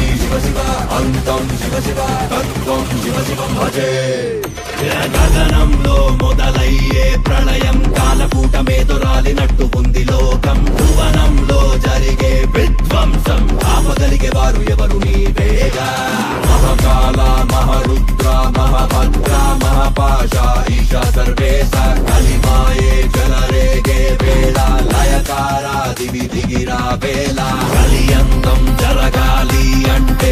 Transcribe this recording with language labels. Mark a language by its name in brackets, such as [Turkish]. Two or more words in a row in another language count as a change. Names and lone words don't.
[Sanskrit] शिव शिव अन्तं शिव शिव तत्त्वं शिव शिवं भजे [Telugu] గగనంలో మొదలయ్యే ప్రళయం కాలకూటమేదురాలినట్టు ఉంది లోకం భువనంలో జరిగే విధ్వంసం ఆపగలిగే వారు ఎవరు నీవేగా మహాకాల మహారుద్ర మహాభద్ర మహాపాశ ఈశా సర్వేశ కలిమాయే జలరేగే వేళ లయకారా దివి దిగిరా వేళ కలియంగం జరగాలి